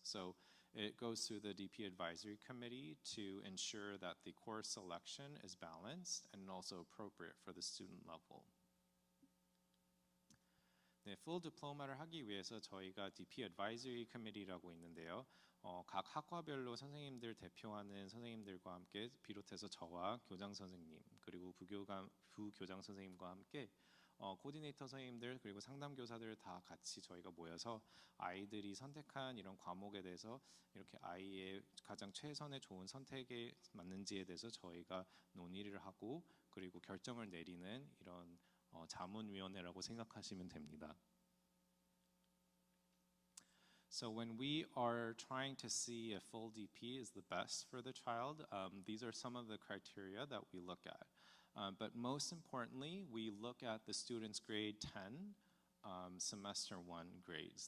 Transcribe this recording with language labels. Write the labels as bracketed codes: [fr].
[en] So it goes through the DP Advisory Committee to ensure that the course selection is balanced and also appropriate for the student level. [ko] 네, full diploma를 하기 위해서 저희가 DP Advisory Committee라고 있는데요. 각 학과별로 선생님들 대표하는 선생님들과 함께 비롯해서 저와 교장 선생님 그리고 부교장 선생님과 함께 코디네이터 선생님들 그리고 상담 교사들 다 같이 저희가 모여서 아이들이 선택한 이런 과목에 대해서 이렇게 아이의 가장 최선의 좋은 선택에 맞는지에 대해서 저희가 논의를 하고, 그리고 결정을 내리는 이런 자문위원회라고 생각하시면 됩니다. [en] So when we are trying to see if full DP is the best for the child, these are some of the criteria that we look at. But most importantly, we look at the student's grade 10 semester 1 grades.